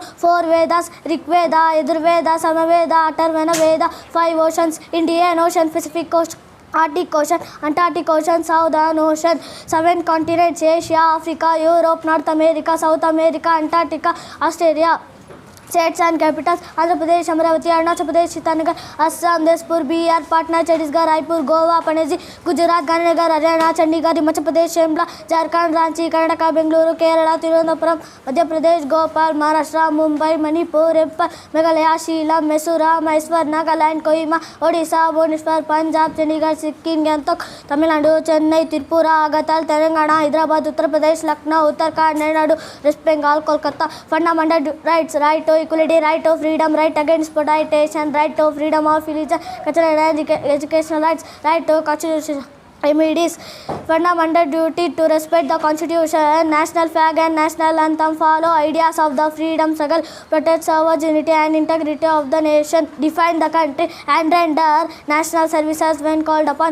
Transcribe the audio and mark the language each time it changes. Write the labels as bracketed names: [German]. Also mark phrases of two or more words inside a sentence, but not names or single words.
[English] 4 Vedas: Rigveda, Yajurveda, Samaveda, Atharvana Veda. 5 oceans: Indian Ocean, Pacific Ocean, Arctic Ocean, Antarctic Ocean, Southern Ocean. 7 continents: Asia, Africa, Europe, North America, South America, Antarctica, Australia. States and capitals: Andhra Pradesh, Amravati, Arunachal Pradesh, Itanagar, Assam, Despur, Bihar, Patna, Chhattisgarh, Raipur, Goa, Panaji, Gujarat, Gandhinagar, Haryana, Chandigarh, Himachal Pradesh, Shimla, Jharkhand, Ranchi, Karnataka, Bengaluru, Kerala, Thiruvananthapuram, Madhya Pradesh, Gopal, Maharashtra, Mumbai, Manipur, Imphal, Meghalaya, Shillong, Mysuru, Mysore, Nagaland, Kohima, Odisha, Bhubaneswar, Punjab, Chandigarh, Sikkim, Gangtok, Tamil Nadu, Chennai, Tripura, Agatal, Telangana, Hyderabad, Uttar Pradesh, Lucknow, Uttarakhand, Nadu, West Bengal, Kolkata. Fundamental rights: right to equality, right to freedom, right against exploitation, right to freedom of religion, cultural and educational rights, right to constitutional remedies. Fundamental duty to respect the Constitution, national flag and national anthem, follow ideas of the freedom struggle, protect sovereignty and integrity of the nation, defend the country and render national services when called upon.